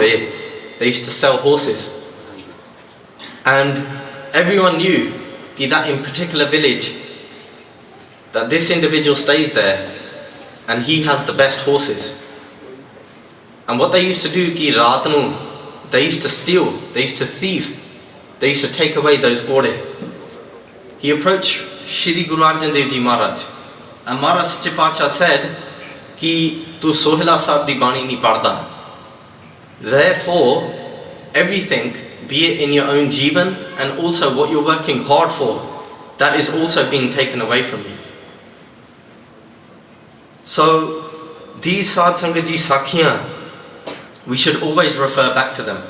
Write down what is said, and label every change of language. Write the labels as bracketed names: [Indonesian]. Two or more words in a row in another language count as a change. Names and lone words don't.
[English] They used to sell horses. And everyone knew that in particular village, that this individual stays there and he has the best horses. And what they used to do, [Punjabi] ਕਿ ਰਾਤਨੂੰ, [English] they used to steal, they used to thieve, they used to take away those kore. He approached Shri Guru Arjan Dev Ji Maharaj, and Maharaj Chipacha said [Punjabi] ਕਿ ਤੂੰ ਸੋਹਿਲਾ ਸਾਹਿਬ ਦੀ ਬਾਣੀ ਨੀ ਪੜ੍ਹਦਾ. [English] Therefore, everything, be it in your own jivan and also what you're working hard for, that is also being taken away from you. So these Sad Sangat Ji Sakhiyan, we should always refer back to them.